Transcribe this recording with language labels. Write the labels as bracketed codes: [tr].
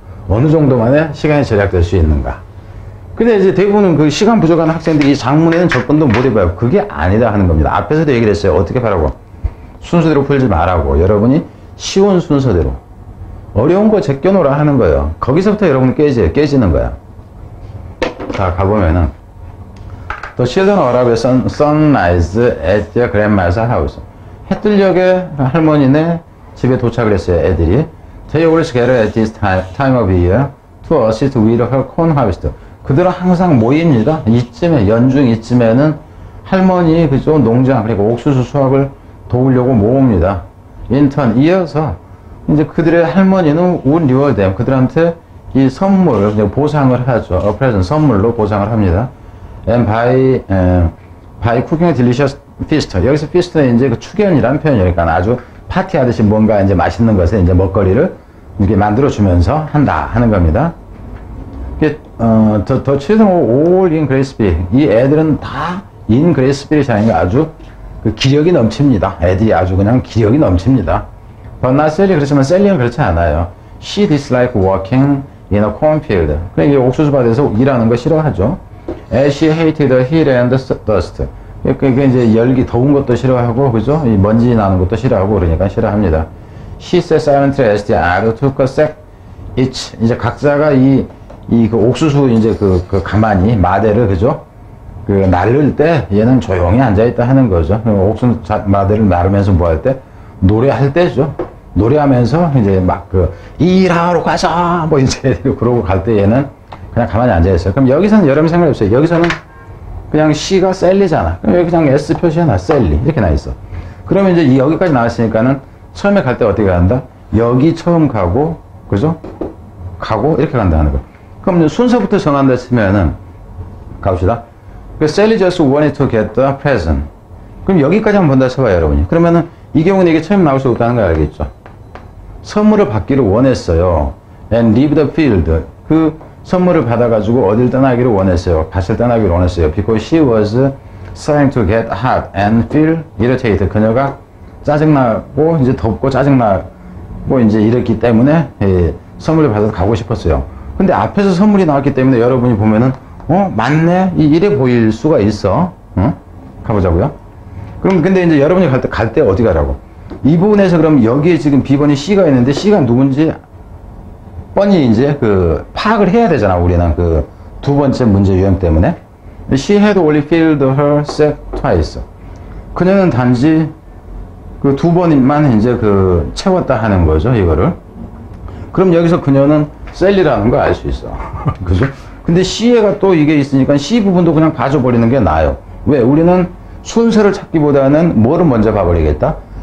[ko] 어느 정도만에 시간이 절약될 수 있는가. 근데 이제 대부분은 그 시간 부족한 학생들이 이 장문에는 접근도 못 해봐요. 그게 아니다 하는 겁니다. 앞에서도 얘기를 했어요. 어떻게 하라고? 순서대로 풀지 말라고. 여러분이 쉬운 순서대로. 어려운 거 제껴놓으라 하는 거예요. 거기서부터 여러분 깨지는 거야. 자, 가보면은 [en] The children arrive at sunrise at their grandma's house. [ko] 해뜰녘에 할머니네 집에 도착을 했어요. 애들이. [en] They always gather at this time of year to assist with her corn harvest. [ko] 그들은 항상 모입니다. 이쯤에, 연중 이쯤에는 할머니 그죠 농장, 그리고 옥수수 수확을 도우려고 모읍니다. 인턴 이어서 이제 그들의 할머니는 [en] would reward them. [ko] 그들한테 이 선물, 보상을 하죠. [en] A present, [ko] 선물로 보상을 합니다. [en] And by cooking a delicious feast. [ko] 여기서 feast는 이제 그 축연이라는 표현이니까 아주 파티하듯이 뭔가 이제 맛있는 것에 이제 먹거리를 이렇게 만들어주면서 한다 하는 겁니다. [en] The children were all in great spirit. [ko] 이 애들은 다 [en] in great spirit [ko] 이 아니라 아주 그 기력이 넘칩니다. 애들이 아주 그냥 기력이 넘칩니다. [en] But not Sally. [ko] 그렇지만 셀리는 그렇지 않아요. [en] She disliked working in a cornfield. [ko] 그러니까 옥수수 밭에서 일하는 거 싫어하죠. [en] As she hated the heat and the dust. [ko] 그러니까 이제 열기, 더운 것도 싫어하고, 그죠? 이 먼지 나는 것도 싫어하고, 그러니까 싫어합니다. [en] She sat silently as the other took a sack each. [ko] 이제 각자가 그 옥수수 이제 그 가만히 마대를, 그죠? 그 나를 때 얘는 조용히 앉아있다 하는 거죠. 옥수수 마대를 나르면서 뭐 할 때? 노래할 때죠. 노래하면서 이제 막 일하러 가자! 뭐 이제 그러고 갈 때 얘는 그냥 가만히 앉아있어요. 그럼 여기서는 여러분 생각해보세요. 여기서는 그냥 C가 셀리잖아. 그럼 여기 그냥 S 표시해놔. 셀리. 이렇게 나있어. 그러면 이제 여기까지 나왔으니까는 처음에 갈 때 어떻게 간다? 여기 처음 가고, 그죠? 가고, 이렇게 간다는 거. 그럼 순서부터 정한다 치면은, 가봅시다. [en] Sally just wanted to get the present. [ko] 그럼 여기까지 한번 본다 쳐봐요, 여러분이. 그러면은, 이 경우는 이게 처음 나올 수 없다는 거 알겠죠? 선물을 받기를 원했어요. [en] And leave the field. [ko] 그 선물을 받아가지고 어딜 떠나기를 원했어요. 밭을 떠나기를 원했어요. [en] Because she was starting to get hot and feel irritated. [ko] 그녀가 짜증나고, 이제 덥고 짜증나고, 이제 이랬기 때문에, 선물을 받아서 가고 싶었어요. 근데 앞에서 선물이 나왔기 때문에 여러분이 보면은, 맞네? 이래 보일 수가 있어. 가보자고요. 그럼 근데 이제 여러분이 갈 때 어디 가라고? 이 부분에서 그럼 여기에 지금 B번이 C가 있는데 C가 누군지 뻔히 이제 파악을 해야 되잖아. 우리는 두 번째 문제 유형 때문에. [en] She had only filled her sack twice. [ko] 그녀는 단지 두 번만 이제 채웠다 하는 거죠. 이거를. 그럼 여기서 그녀는 셀리라는 걸 알 수 있어. 그죠? 근데 C에가 또 이게 있으니까 C 부분도 그냥 봐줘버리는 게 나아요. 왜? 우리는 순서를 찾기보다는 뭐를 먼저 봐버리겠다?